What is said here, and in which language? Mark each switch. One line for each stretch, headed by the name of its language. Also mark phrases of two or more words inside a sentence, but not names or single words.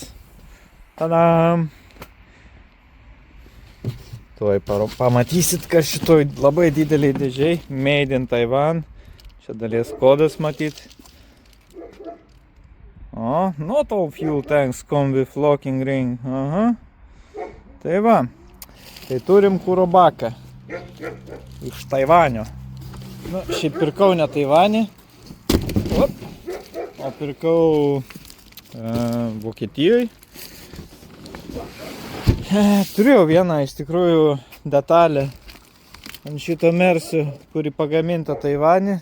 Lithuanian: Tadam! Tuoj pamatysit, kas šitoj labai dideliai dėžiai.
English: Made in Taiwan.
Lithuanian: Čia dalies kodas matyt. O,
English: not all fuel tanks come with locking ring.
Lithuanian: Aha. Tai va. Tai turim kuro baką. Iš Taivanio. Nu, šiaip pirkau ne Taivanį. O pirkau Vokietijoje. Turėjau vieną iš tikrųjų detalę ant šito Mersio, kuri pagaminta Taivane.